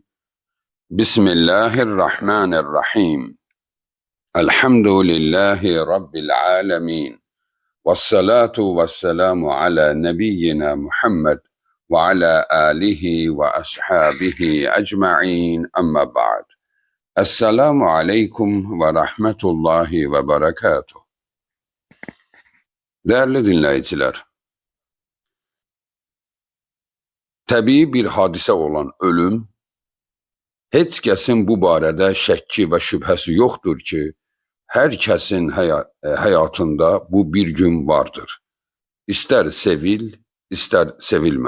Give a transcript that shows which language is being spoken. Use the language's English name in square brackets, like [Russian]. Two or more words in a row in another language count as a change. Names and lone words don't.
[Arabic] بسم الله الرحمن الرحيم. الحمد لله رب العالمين، والصلاة والسلام على نبينا محمد وعلى آله وأصحابه أجمعين. أما بعد. السلام عليكم ورحمة الله وبركاته. [Turkish] Değerli dinleyiciler, [Azerbaijani] təbii bir hadisə olan ölüm, heç kəsin bu barədə şəkki və şübhəsi yoxdur ki, hər kəsin həyatında bu bir gün vardır. İstər sevil, istər sevilmə.